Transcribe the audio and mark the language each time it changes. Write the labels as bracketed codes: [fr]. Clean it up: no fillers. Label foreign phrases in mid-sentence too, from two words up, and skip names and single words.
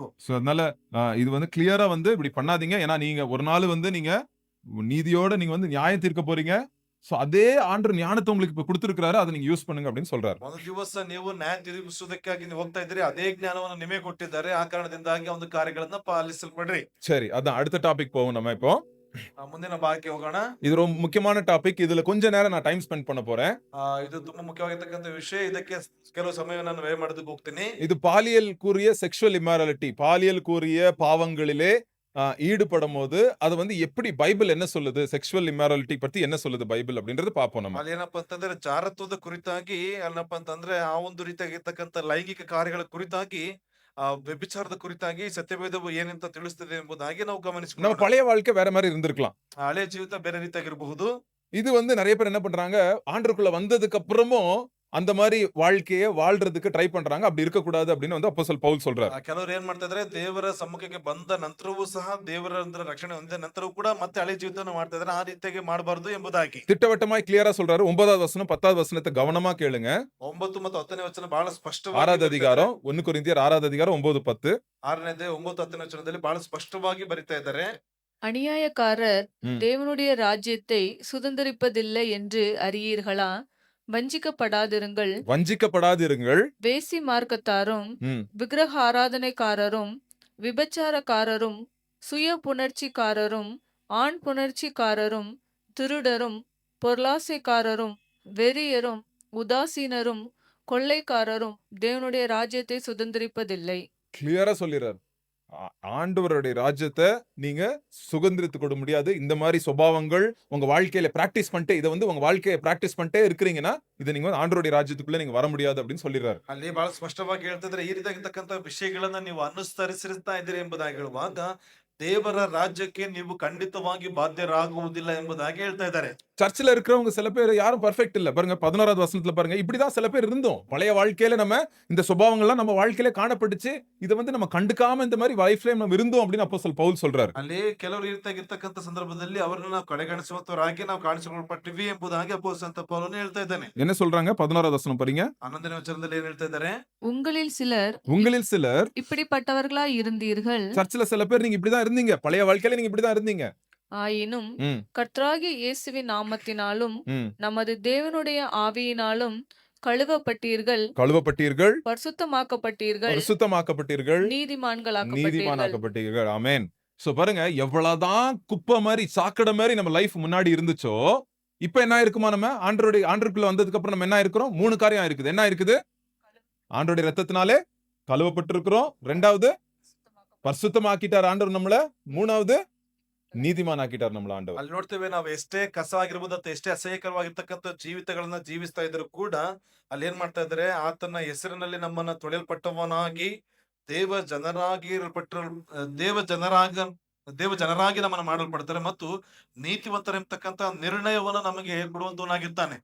[ta] சோ அதனால இது வந்து கிளியரா வந்து இப்படி பண்ணாதீங்க. ஏன்னா நீங்க ஒரு நாள் வந்து நீங்க நீதியோட நீங்க வந்து நியாயம் தீர்க்க போறீங்க. சோ அதே ஆண்டவர் ஞானத்தை உங்களுக்கு இப்ப கொடுத்திருக்காரு, அதை நீங்க யூஸ் பண்ணுங்க அப்படின்னு சொல்றாரு. [kn] ಒಂದು ದಿವಸ ನೀವು ನ್ಯಾಯ ತೀರಿಸುವುದಕ್ಕಾಗಿ ನೀವು ಹೋಗ್ತಾ ಇದ್ದೀರಿ, ಅದೇ ಜ್ಞಾನವನ್ನು ನಿಮಗೆ ಕೊಟ್ಟಿದ್ದಾರೆ. ಆ ಕಾರಣದಿಂದಾಗಿ ಒಂದು ಕಾರ್ಯಗಳನ್ನ ಪಾಲಿಸಲ್ಪಡ್ರಿ. [ta] சரி, அதான் அடுத்த டாபிக் போவோம் நம்ம இப்போ. [kn] ಮುಂದಿನ ಭಾಗಕ್ಕೆ ಹೋಗೋಣ. [ta] இது ரொம்ப முக்கியமான டாபிக். இதுல கொஞ்ச நேரம் நான் [en] time spend [ta] பண்ண போறேன். [kn] ಇದು ತುಂಬಾ ಮುಖ್ಯವಾಗಿರ್ತಕ್ಕಂಥ ವಿಷಯ. ಇದಕ್ಕೆ ಕೆಲವು ಸಮಯವನ್ನು ನಾನು ವ್ಯಯ ಮಾಡೋದಕ್ಕೆ ಹೋಗ್ತೀನಿ. [ta] இது பாலியல் கூறிய [en] sexual immorality, [ta] பாலியல் கூறிய பாவங்களிலே ஈடுபடும் போது அது வந்து எப்படி பைபிள் என்ன சொல்லுது, [en] sexual immorality [ta] பத்தி என்ன சொல்லுது பைபிள் அப்படின்றது பார்ப்போம் நம்ம. [kn] ಅಲ್ಲಿ ಏನಪ್ಪಾ ಅಂತಂದ್ರೆ ಜಾರತ್ವದ ಕುರಿತಾಗಿ, ಅಲ್ಲಪ್ಪ ಅಂತಂದ್ರೆ ಆ ಒಂದು ರೀತಿಯಾಗಿರ್ತಕ್ಕಂಥ ಲೈಂಗಿಕ ಕಾರ್ಯಗಳ ಕುರಿತಾಗಿ, ವ್ಯಭಿಚಾರದ ಕುರಿತಾಗಿ ಸತ್ಯವೇದವು ಏನಂತ ತಿಳಿಸ್ತದೆ ಎಂಬುದಾಗಿ ನಾವು [ta] நம்ம [kn] ಗಮನಿಸ್ಕೊಳ್ಳೋಣ. [ta] பழைய வாழ்க்கை வேற மாதிரி இருந்திருக்கலாம். [kn] ಹಳೆ ಜೀವಿತ ಬೇರೆ ರೀತಿಯಾಗಿರಬಹುದು. [ta] இது வந்து நிறைய பேர் என்ன பண்றாங்க, ஆண்டருக்குள்ள வந்ததுக்கு அப்புறமும் அந்த மாதிரி வாழ்க்கையை வாழ்றதுக்கு ட்ரை பண்றாங்க. அப்படி இருக்க கூடாது அப்படின்னு வந்து அப்போஸ்தலர் பவுல் சொல்றாரு. [kn] ಕೆಲವರು ಏನ್ ಮಾಡ್ತಾ ಇದಾರೆ, ದೇವರ ಸಮ್ಮುಖಕ್ಕೆ ಬಂದ ನಂತರವೂ ಸಹ, ದೇವರ ರಕ್ಷಣೆ ಹೊಂದಿದ ನಂತರವೂ ಕೂಡ ಮತ್ತೆ ಹಳೆ ಜೀವಿತವನ್ನು ಮಾಡ್ತಾ ಇದಾರೆ. ಆ ರೀತಿಯಾಗಿ ಮಾಡಬಾರದು ಎಂಬುದಾಗಿ [ta] திட்டவட்டமாய் கிளியரா சொல்றாரு. 9வது வசனம் 10வது வசனத்தை கவனமா கேளுங்க. [kn] 9 ಮತ್ತು 10ನೇ ವಚನ ಬಹಳ ಸ್ಪಷ್ಟವಾಗಿ [ta] 6வது அதிகாரம் 1 கொரிந்தியர் 6வது அதிகாரம் 9-10. [kn] 6ನೇ 9 10ನೇ ವಚನದಲ್ಲಿ ಬಹಳ ಸ್ಪಷ್ಟವಾಗಿ ಬರಿತಾ ಇದ್ದಾರೆ. [ta] அநியாயக்காரர் ம். தேவனுடைய ராஜ்யத்தை சுதந்தரிப்பதில்லை என்று அறியீர்களா? வஞ்சிக்கப்படாதிருங்கள். வஞ்சிக்கப்படாதிருங்கள். வேசி மார்க்கத்தாரும் ம். விக்கிரக ஆராதனைக்காரரும் விபச்சாரக்காரரும் சுய புணர்ச்சிக்காரரும் ஆண் புணர்ச்சிக்காரரும் திருடரும் பொருளாசைக்காரரும் வெறியரும் உதாசீனரும் கொள்ளைக்காரரும் தேவனுடைய ராஜ்யத்தை சுதந்தரிப்பதில்லை. கிளியரா சொல்லிறாரு. ஆண்டவருடைய ராஜ்யத்த நீங்க சுதந்திரித்துக் கொள்ள முடியாது. இந்த மாதிரி சுபாவங்கள் உங்க வாழ்க்கையில பிராக்டிஸ் பண்ணிட்டு இத வந்து உங்க வாழ்க்கைய பிராக்டிஸ் பண்ணிட்டே இருக்கிறீங்கன்னா, இத நீங்க வந்து ஆண்டவருடைய ராஜ்யத்துக்குள்ள நீங்க வர முடியாது அப்படின்னு சொல்லிறாரு. [kn] ಅಲ್ಲಿ ಬಹಳ ಸ್ಪಷ್ಟವಾಗಿ ಹೇಳ್ತಿದ್ರೆ ಈ ರೀತಿಯಾಗಿರ್ತಕ್ಕಂಥ ವಿಷಯಗಳನ್ನ ನೀವು ಅನುಸರಿಸಿರ್ತಾ ಇದ್ದೀರಿ ಎಂಬುದಾಗಿ ಹೇಳುವಾಗ ದೇವರ ರಾಜ್ಯಕ್ಕೆ ನೀವು ಖಂಡಿತವಾಗಿ ಬಾಧ್ಯರಾಗುವುದಿಲ್ಲ ಎಂಬುದಾಗಿ ಹೇಳ್ತಾ ಇದ್ದಾರೆ. [ta] சர்ச்சில இருக்கிறவங்க சில பேர் யாரும் பெர்ஃபெக்ட் இல்ல. பாருங்க 16வது வசனத்துல பாருங்க. இப்படிதான் சில பேர் இருந்தோம். பழைய வாழ்க்கையில நம்ம இந்த சுபாவங்கள்லாம் நம்ம வாழ்க்கையில காணப்பட்டுச்சு. இத வந்து நம்ம கண்டுக்காம இந்த மாதிரி லைஃப்ல நம்ம இருந்தோம் அப்படின்னு அப்போஸ்தலன் பவுல் சொல்றாரு. [kn] ಅಲ್ಲಿ ಕೆಲವರು ಇರ್ತಕ್ಕಂಥ ಸಂದರ್ಭದಲ್ಲಿ ಅವರನ್ನ ನಾವು ಕಡೆಗಣಿಸುವಂತವರಾಗಿ ನಾವು ಕಾಣಿಸಿಕೊಳ್ಳಲ್ಪಟ್ಟಿವಿ ಎಂಬುದಾಗಿ ಅಪೊಸ್ತಲನಾದ ಪೌಲನು ಹೇಳ್ತಾ ಇದ್ದಾನೆ. [ta] என்ன சொல்றாங்க? 16வது வசனம் படிங்க. [kn] 11ನೇ ವಚನದಲ್ಲಿ ಏನ್ ಹೇಳ್ತಾ ಇದ್ದಾರೆ? [ta] உங்களில் சிலர் இப்படிப்பட்டவர்களாய் இருந்தீர்கள். சர்ச்சில சில பேர் நீங்க இப்படிதான் இருந்தீங்க. பழைய வாழ்க்கையில நீங்க இப்படிதான் இருந்தீங்க. ஆயினும் ம். கர்த்தராகிய இயேசுவின் நாமத்தினாலும் ம். நமது தேவனுடைய ஆவியினாலும் கழுவப்பட்டீர்கள், கழுவப்பட்டீர்கள், பரிசுத்தமாக்கப்பட்டீர்கள், பரிசுத்தமாக்கப்பட்டீர்கள், நீதிமான்களாக்கப்பட்டீர்கள். நீதிமானாக்கப்பட்டீர்கள். ஆமென். சோ பாருங்க எவ்வளவுதான் குப்பை மாதிரி சாக்கடை மாதிரி நம்ம லைஃப் முன்னாடி இருந்துச்சோ, இப்ப என்ன இருக்குமா நம்ம ஆண்டருக்குள்ள வந்ததுக்கு அப்புறம் நம்ம என்ன இருக்கிறோம்? 3 காரியம் இருக்குது. என்ன இருக்குது? ஆண்டவருடைய ரத்தத்தினாலே கழுவப்பட்டிருக்கிறோம். 2வது பரிசுத்தமாக்கிட்டார் ஆண்டவர் நம்மள. 3வது நீதிமானாக்கிட்டார் நம்மள ஆண்டவர். [kn] ಅಲ್ಲಿ ನೋಡ್ತೇವೆ ನಾವು ಎಷ್ಟೇ ಕಸ ಆಗಿರ್ಬೋದು ಅಥವಾ ಎಷ್ಟೇ ಅಸಹ್ಯಕರವಾಗಿರ್ತಕ್ಕಂಥ ಜೀವಿತಗಳನ್ನ ಜೀವಿಸ್ತಾ ಇದ್ರು ಕೂಡ ಅಲ್ಲಿ ಏನ್ ಮಾಡ್ತಾ ಇದ್ದಾರೆ? ಆತನ ಹೆಸರಿನಲ್ಲಿ ನಮ್ಮನ್ನ ತೊಳೆಯಲ್ಪಟ್ಟವನಾಗಿ ದೇವ ಜನರಾಗಿ ನಮ್ಮನ್ನ ಮಾಡಲ್ಪಡ್ತಾರೆ ಮತ್ತು ನೀತಿವಂತರೆಂಬತಕ್ಕಂಥ ನಿರ್ಣಯವನ್ನು ನಮಗೆ ಕೊಡುವಂತವನಾಗಿರ್ತಾನೆ.